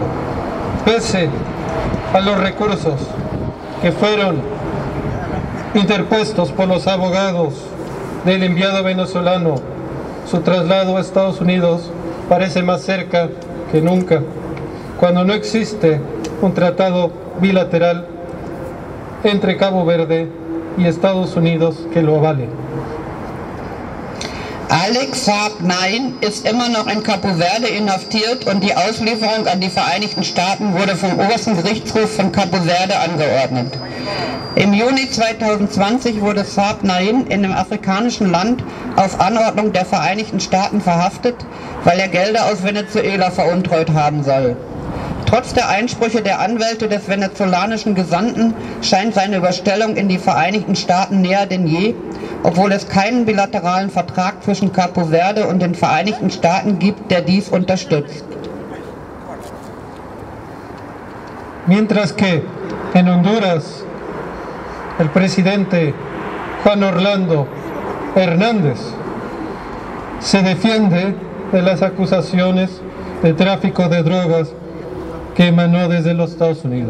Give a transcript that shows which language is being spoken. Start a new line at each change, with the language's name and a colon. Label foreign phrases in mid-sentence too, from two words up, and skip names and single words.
Spanish: Pese a los recursos que fueron interpuestos por los abogados del enviado venezolano, su traslado a Estados Unidos parece más cerca que nunca, cuando no existe un tratado bilateral entre Cabo Verde y Estados Unidos que lo avalen.
German: Alex Saab Nein ist immer noch in Capo Verde inhaftiert und die Auslieferung an die Vereinigten Staaten wurde vom obersten Gerichtshof von Capo Verde angeordnet. Im Juni 2020 wurde Saab Nein in dem afrikanischen Land auf Anordnung der Vereinigten Staaten verhaftet, weil er Gelder aus Venezuela veruntreut haben soll. Trotz der Einsprüche der Anwälte des venezolanischen Gesandten scheint seine Überstellung in die Vereinigten Staaten näher denn je, obwohl es keinen bilateralen Vertrag zwischen Capo Verde und den Vereinigten Staaten gibt, der dies unterstützt.
Spanish: Mientras que en Honduras el presidente Juan Orlando Hernández se defiende de las acusaciones de tráfico de drogas que emanó desde los Estados Unidos.